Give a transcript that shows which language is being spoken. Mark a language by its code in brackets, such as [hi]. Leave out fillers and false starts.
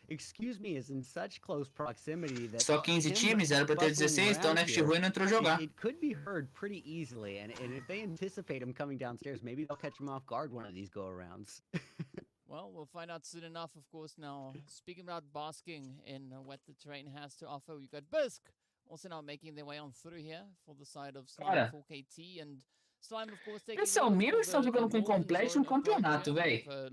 [en] Excuse me, is in such close proximity that [pt] só 15 times, era pra ter 16, então RUYA não entrou jogar. [en] It could be heard pretty easily, and if they anticipate him coming downstairs, maybe they'll catch him off guard one of these go-arounds. Well, we'll find out soon enough, of course. Now, speaking about basking in what the terrain has to offer, we've got Bisk also now making their way on through here for the side of 4KT and. [pt] Esse é o meu, eles estão jogando com complete no campeonato, velho.